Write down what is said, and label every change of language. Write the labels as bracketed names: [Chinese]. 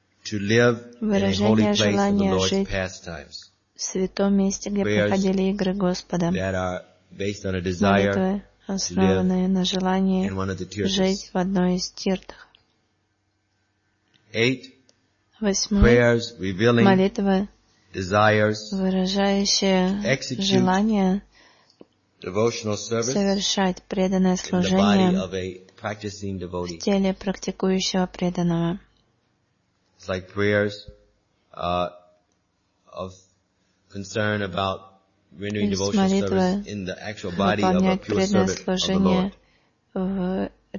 [English] to live in a holy place of the Lord's pastimes. [Russian] В святом месте, где проходили игры Господа. Молитвы, основанные на желании жить в одной из тирдах. Восьмой. Молитвы, [English] desires, [Russian] выражающие желание совершать преданное служение в теле практикующего преданного. [English] It's like prayers of concern about renewing devotional service in the actual body of a pure servant of the Lord.